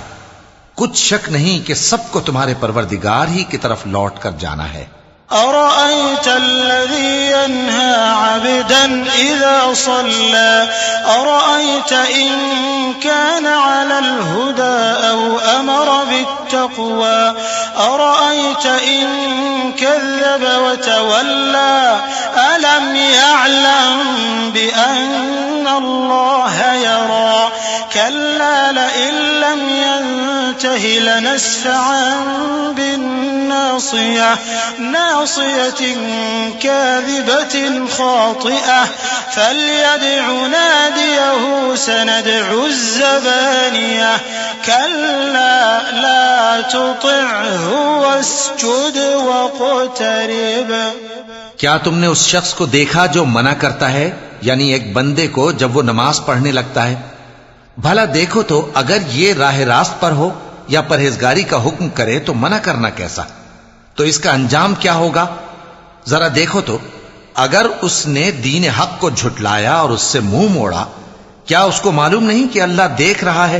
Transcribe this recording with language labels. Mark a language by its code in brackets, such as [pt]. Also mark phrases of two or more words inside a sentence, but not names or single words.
[hi] कुछ शक नहीं कि सबको तुम्हारे परवरदिगार ही की तरफ लौट कर जाना है। [ar] أرأيت الذي ينهى عبدا إذا صلى أرأيت إن كان على الهدى أو أمر بالتقوى أرأيت إن كذب وتولى ألم يعلم بأن الله يرى كلا لئن لم ينته لنسفعا بالناصية ناصية كاذبة خاطئة فليدع ناديه سندع الزبانية كلا لا تطعه واسجد واقترب. [hi] क्या तुमने उस शख्स को देखा जो मना करता है, यानी एक बंदे को जब वो नमाज पढ़ने लगता है? भला देखो तो, अगर ये राह रास्त पर हो या परहेजगारी का हुक्म करे तो मना करना कैसा? तो इसका अंजाम क्या होगा? जरा देखो तो, अगर उसने दीन हक को झुटलाया और उससे मुंह मोड़ा, क्या उसको मालूम नहीं कि अल्लाह देख रहा है?